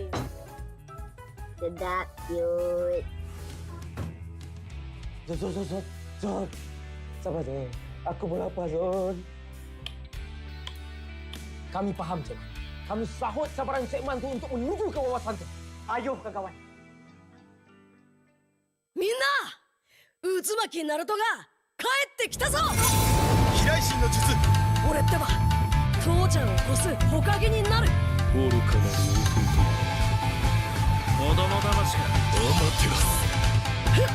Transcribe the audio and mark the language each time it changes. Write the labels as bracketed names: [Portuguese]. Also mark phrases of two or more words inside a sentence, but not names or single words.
[Malay] Sedap, cute. Zon. Sabar, Zon. Aku pun lapar, Zon. Kami faham, Zon. Kami sahut sabaran segmen tu untuk menuju ke wawasan tu. Ayo, kawan-kawan. [Japanese] Minna! Uzumaki Naruto ga kaette kita zo! 飛来神の術俺ってば父ちゃんを越す火影になる。愚かなる弟子供魂がアマテラス